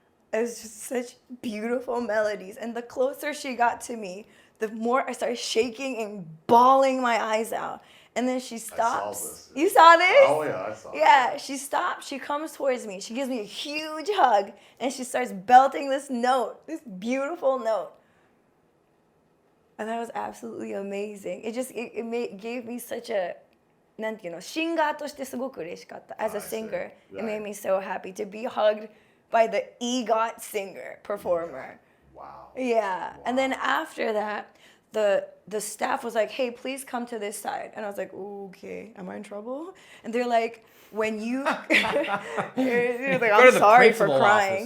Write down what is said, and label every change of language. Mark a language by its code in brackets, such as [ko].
[en] It was just such beautiful melodies. And the closer she got to me, the more I started shaking and bawling my eyes out. And then she stops. I saw this. You saw this? Oh yeah, I saw it. Yeah, she stops, she comes towards me, she gives me a huge hug, and she starts belting this note, this beautiful note. And that was absolutely amazing. Gave me such a, [ja] なんていうの、シンガーとしてすごく嬉しかった. [en] As a singer, it made me so happy to be hugged by the EGOT singer, performer. Wow. Yeah. And then after that, the staff was like, hey, please come to this side. And I was like, okay, am I in trouble? And they're like, when you, they're like, I'm sorry for crying.